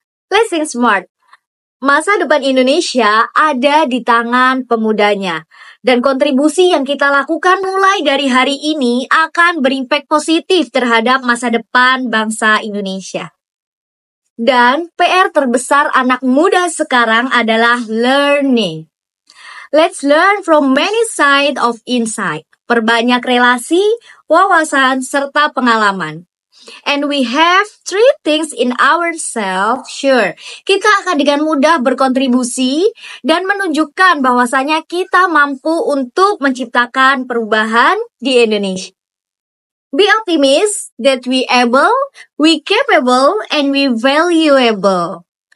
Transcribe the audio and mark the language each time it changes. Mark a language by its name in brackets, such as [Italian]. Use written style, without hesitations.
[Indonesian] Let's think smart. Masa depan Indonesia ada di tangan pemudanya. Dan kontribusi yang kita lakukan mulai dari hari ini akan berimpak positif terhadap masa depan bangsa Indonesia. Dan PR terbesar anak muda sekarang adalah learning. [English] Let's learn from many sides of insight. Perbanyak relasi, wawasan, serta pengalaman. And we have 3 things in ourselves, sure. [Indonesian] Kita akan dengan mudah berkontribusi dan menunjukkan bahwasanya kita mampu untuk menciptakan perubahan di Indonesia. [English] Be optimistic that we able, we capable, and we valuable.